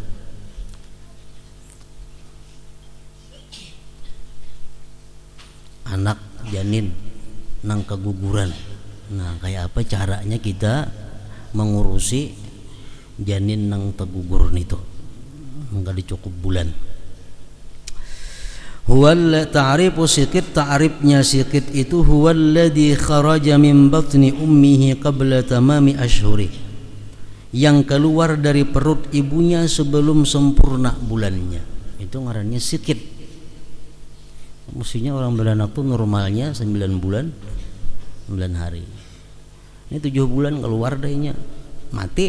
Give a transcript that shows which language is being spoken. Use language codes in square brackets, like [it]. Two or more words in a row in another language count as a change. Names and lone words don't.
[bjn] Anak janin nang keguguran. Nah kayak apa caranya kita mengurusi janin nang teguguran itu, enggak dicukup bulan. [ar] Huwal ta'rifu sikit, [bjn] ta'rifnya sikit itu [ar] huwalladzi kharaja min batni ummihi qabla tamami ashhuri, [bjn] yang keluar dari perut ibunya sebelum sempurna bulannya, itu ngarannya sikit. Mestinya orang beranak tuh normalnya 9 bulan 9 hari. Ini 7 bulan keluar dahnya mati.